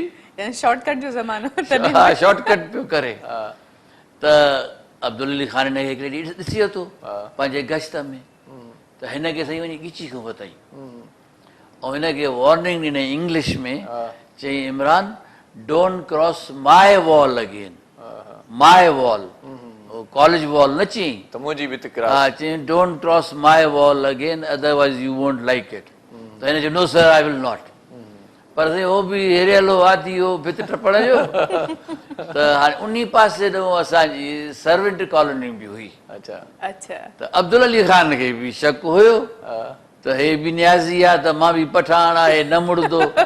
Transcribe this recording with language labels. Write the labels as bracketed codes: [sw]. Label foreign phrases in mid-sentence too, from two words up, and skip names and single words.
[sd] शॉर्टकट जो ज़मानो। हा शॉर्टकट पियो करे। त अब्दुल अली खान हिन खे हिकिड़े ॾींहुं ॾिसी वरितो पंहिंजे गश्त में, त हिन खे साईं वञी ॻिची खां वताई। ऐं हिनखे वार्निंग ॾिनई इंग्लिश में, चई इमरान [en] don't cross my wall again, my wall, college wall [sd] न चई, त मुंहिंजी बि हा तिकरा [en] चई don't cross my wall again otherwise you won't like it. [sd] त हिन चयो [en] no sir I will not. [sd] पर उहो बि हेरियलो आदि हो भित टपण जो। त हाणे उन पासे ॾांहुं असांजी सर्वेंट कॉलोनी बि हुई। अच्छा अच्छा त अब्दुल अली ख़ान खे बि शक हुयो त हे बि न्याज़ी आहे त मां बि पठान आहे न मुड़दो।